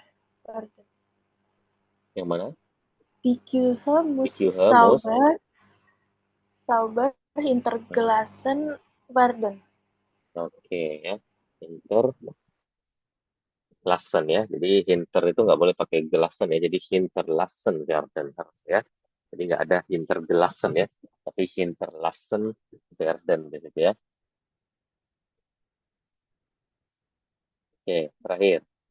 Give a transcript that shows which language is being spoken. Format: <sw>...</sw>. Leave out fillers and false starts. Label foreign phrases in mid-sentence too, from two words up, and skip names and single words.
<de>Werden.</de> <id>Yang mana?</id> <de>Die Küche Die muss Küche muss. sauber hintergelassen werden.</de> <id>Oke ya. Hinterlassen ya. Jadi hinter itu nggak boleh pakai gelassen ya. Jadi</id> <de>hinterlassen werden</de> <id>ya. Jadi nggak ada hintergelassen ya. Tapi</id> <de>hinterlassen werden</de> <id>gitu ya. Oke, terakhir.</id>